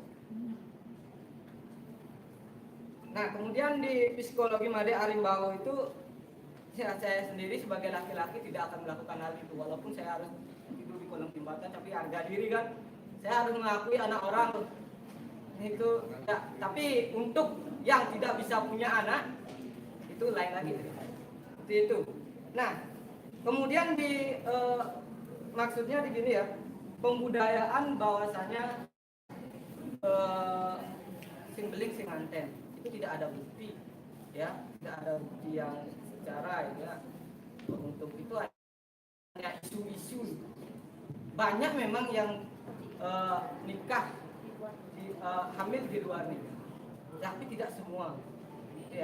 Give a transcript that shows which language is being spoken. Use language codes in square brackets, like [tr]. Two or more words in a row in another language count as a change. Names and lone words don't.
[id] Nah, kemudian di psikologi Made Arimbawu itu saya sendiri sebagai laki-laki tidak akan melakukan hal itu, walaupun saya harus tidur di kolong jembatan, tapi harga diri kan, saya harus mengakui anak orang itu ya, tapi untuk yang tidak bisa punya anak itu lain lagi seperti itu. Nah, kemudian di maksudnya begini ya, pembudayaan bahwasanya [ban] sing beling sing anten [id] itu tidak ada bukti ya, tidak ada bukti yang secara ya, untuk itu hanya isu-isu. Banyak memang yang nikah hamil di luar negeri, tapi tidak semua ya.